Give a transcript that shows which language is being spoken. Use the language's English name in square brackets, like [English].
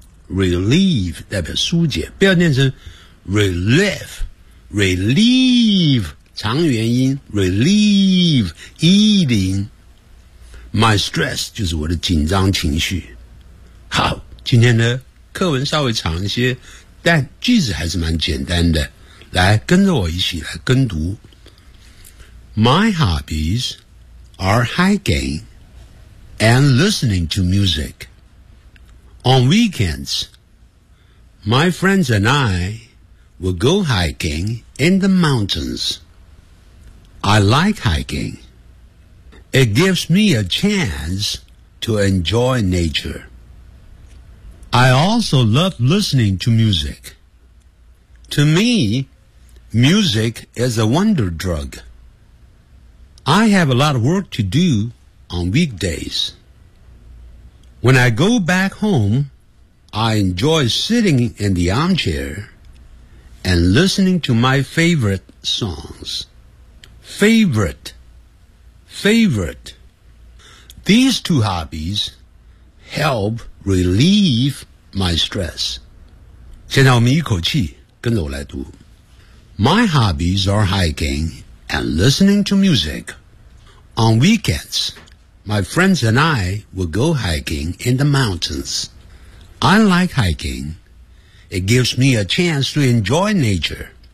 [Chinese] Relieve 代表疏解不要念成 relieve Relieve 长元音 Relieve [English] Eating My stress [Chinese] 就是我的紧张情绪。好，今天的课文稍微长一些，但句子还是蛮简单的。来，跟着我一起来跟读。 [English] My hobbies are hiking and listening to music. On weekends, my friends and I will go hiking in the mountains. I like hiking. It gives me a chance to enjoy nature. I also love listening to music. To me, music is a wonder drug. I have a lot of work to do on weekdays. When I go back home, I enjoy sitting in the armchair and listening to my favorite songs. Favorite. These two hobbies help relieve my stress. [Chinese] 现在我们一口气跟着我来读。 [English] My hobbies are hiking and listening to music. On weekends, my friends and I will go hiking in the mountains. I like hiking. It gives me a chance to enjoy nature.